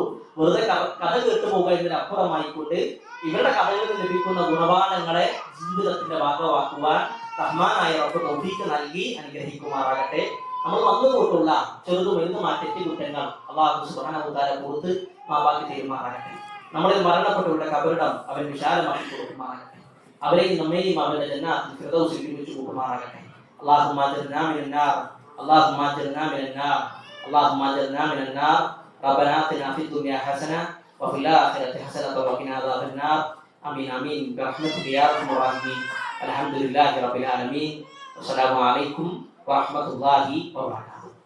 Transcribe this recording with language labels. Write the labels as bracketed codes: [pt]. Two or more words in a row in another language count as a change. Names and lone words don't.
[ml] വെറുതെ കഥ കേട്ടുപോകുക എന്നതിനപ്പുറമായിക്കൊണ്ട് ഇവരുടെ കഥകളിൽ ലഭിക്കുന്ന ഗുണപാഠങ്ങളെ ജീവിതത്തിന്റെ ഭാഗമാക്കുവാൻ റഹ്മാനായ റബ്ബ് തൗഫീഖ് നൽകി അനുഗ്രഹിക്കുമാറാകട്ടെ. നമ്മൾ വന്നുപോയിട്ടുള്ള ചെറുതും വലുതുമായ തെറ്റുകുറ്റങ്ങൾ [ar] الله سبحانه وتعالى [ml] പുറത്ത് മാപ്പാക്കി തീരുമാറാകട്ടെ. നമ്മളിൽ മരണപ്പെട്ടവരുടെ കബറിടം അവൻ വിശാലമാക്കി കൊടുക്കുമാറാകട്ടെ. അവരെയും നമ്മെയും അവരുടെ ജന്നാത്തിൽ ഫിർദൗസിൽ ഒരുമിച്ച് കൂട്ടുമാറാകട്ടെ. [ar] اللهم أجرنا من النار, اللهم اجرنا من النار، اللهم اجرنا من النار. ربنا آتنا في الدنيا حسنة وفي الآخرة حسنة وقنا عذاب النار. آمين آمين برحمتك يا أرحم الراحمين. الحمد لله رب العالمين. والسلام عليكم ورحمة الله وبركاته.